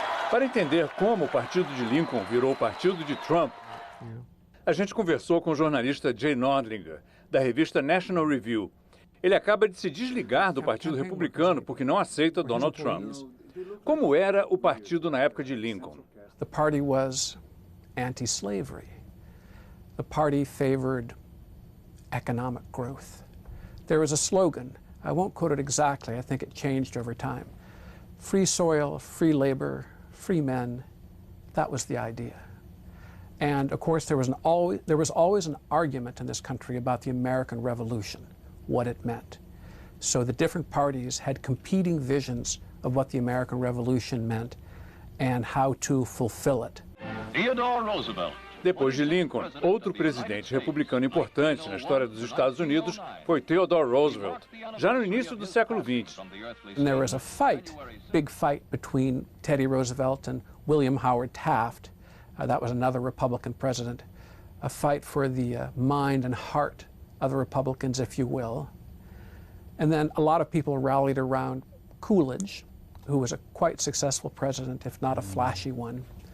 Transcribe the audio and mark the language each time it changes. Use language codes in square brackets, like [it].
[pt] Para entender como o partido de Lincoln virou o partido de Trump, a gente conversou com o jornalista Jay Nordlinger, da revista National Review. Ele acaba de se desligar do Partido Republicano porque não aceita Donald Trump. Como era o partido na época de Lincoln? [en] The party was anti-slavery. The party favored economic growth. There was a slogan. I won't quote it exactly. I think it changed over time. Free soil, free labor, free men. That was the idea. And of course, there was always an argument in this country about the American Revolution, what it meant. So the different parties had competing visions of what the American Revolution meant and how to fulfill it. Theodore Roosevelt. [pt] Depois de Lincoln, outro presidente republicano importante na história dos Estados Unidos foi Theodore Roosevelt, já no início do século XX. [en] And there was a fight, big fight between Teddy Roosevelt and William Howard Taft. That was another Republican president. A fight for the mind and heart of the Republicans, if you will. And then a lot of people rallied around Coolidge, who was a quite successful president, if not a flashy one.